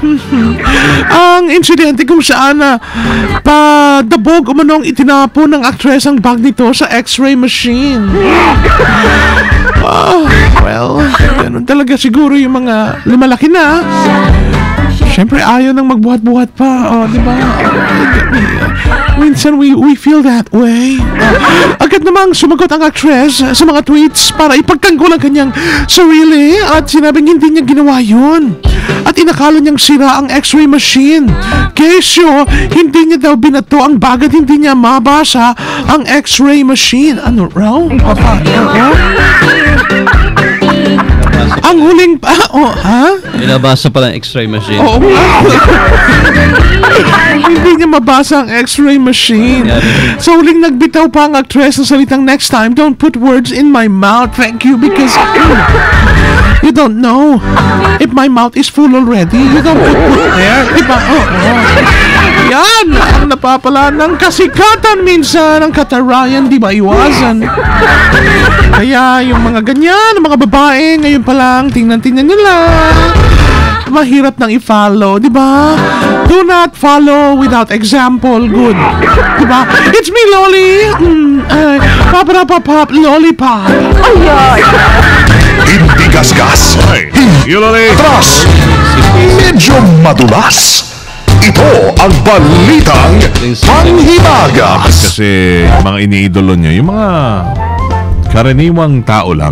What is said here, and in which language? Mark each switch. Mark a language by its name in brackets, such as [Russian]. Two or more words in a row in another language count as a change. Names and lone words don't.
[Filipino] Ang insidente kung saan padabog umanong itinapon ng actress ang bag nito sa [English] x-ray machine. [Filipino] Well, ganun talaga siguro yung mga lumalaki na. Siyempre, ayaw nang magbuhat-buhat pa. Di ba? Minsan, [English] we feel that way. [Filipino] Agad namang sumagot ang actress sa mga tweets para ipagtanggol ang kanyang sarili at sinabing hindi niya ginawa yun. At inakala niyang sira ang [English] x-ray machine. [Filipino] Kesyo, hindi niya daw binato ang bag at hindi niya mabasa ang [English] x-ray machine. [Filipino] Ano raw? Ang huling pa, Binabasa pala ang [English] x-ray machine. [Filipino] Oo nga. Hindi niya mabasa ang [English] x-ray machine. [Filipino] Sa huling nagbitaw pa ang actress ng salitang [English] next time, don't put words in my mouth. Thank you because you don't know if my mouth is full already. You don't put there. [Filipino] Diba? Yan ang napapala ng kasikatan minsan ng katarayan, di ba iwasan? Kaya yung mga ganyan, mga babae, ngayon pa lang, tingnan nila. Mahirap nang i-follow, di ba? [English] Do not follow without example. Good. [Filipino] Di ba? [English] It's me, Loli. Pop, lollipop. [Filipino] Hindi gasgas, Yulali! atras, medyo madulas. Ito ang balitang panghimagas. Kasi yung mga iniidolo niya, yung mga karaniwang tao lang.